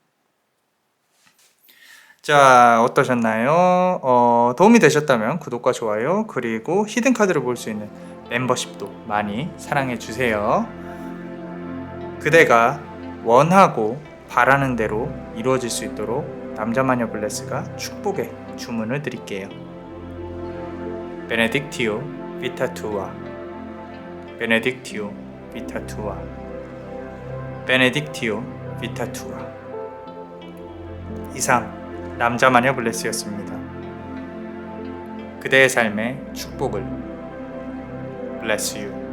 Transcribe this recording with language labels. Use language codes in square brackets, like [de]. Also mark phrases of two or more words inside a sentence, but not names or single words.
[ko] 자, 어떠셨나요? 도움이 되셨다면 구독과 좋아요 그리고 히든 카드를 볼 수 있는 멤버십도 많이 사랑해 주세요. 그대가 원하고 바라는 대로 이루어질 수 있도록 남자마녀 블레스가 축복의 주문을 드릴게요. [la] Benedictio vita tua. Benedictio vita tua. Benedictio vita tua. [ko] 이상 남자마녀 블레스였습니다. 그대의 삶의 축복을 [en] Bless you.